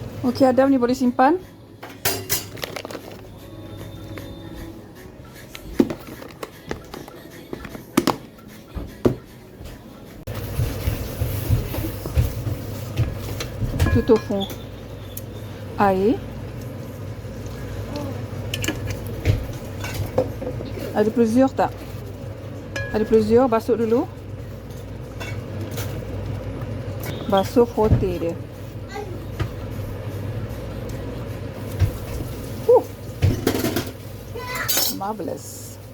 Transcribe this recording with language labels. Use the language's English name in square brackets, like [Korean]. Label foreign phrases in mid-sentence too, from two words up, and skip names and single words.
[Malay] Okey, Adam ni boleh simpan. [French] Tout au fond. [Malay] Air. Ada plusieurs tak? Ada plusieurs, basuh dulu. Basuh frotter dia. Marvelous.